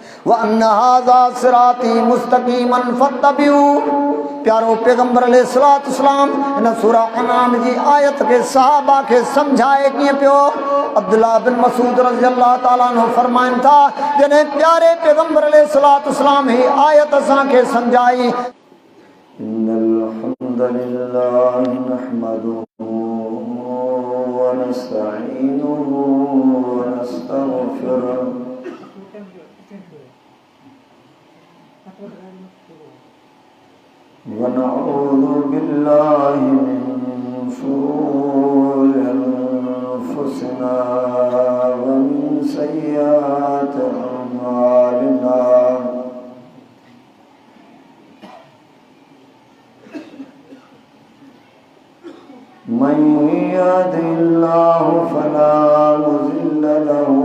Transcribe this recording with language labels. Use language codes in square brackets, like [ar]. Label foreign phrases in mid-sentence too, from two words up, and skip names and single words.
[ar] وأن هذا صراطي مستقيما فاتبعوه. [sd] प्यारो पैगंबर अलैहिस्सलाम इन सूरा अनाम जी आयत के सहाबा के समझाए कीअं पियो। अब्दुल्लाह बिन मसूद [ar] رضي الله تعالى عنه [sd] फरमाइन था जॾहिं प्यारे पैगंबर अलैहिस्सलाम ही आयत असांखे समझाई। [ar] إن الحمد لله نحمده ونستعينه ونستغفره ونعوذ بالله من شرور أنفسنا ومن سيئات أعمالنا من يهده الله فلا مضل له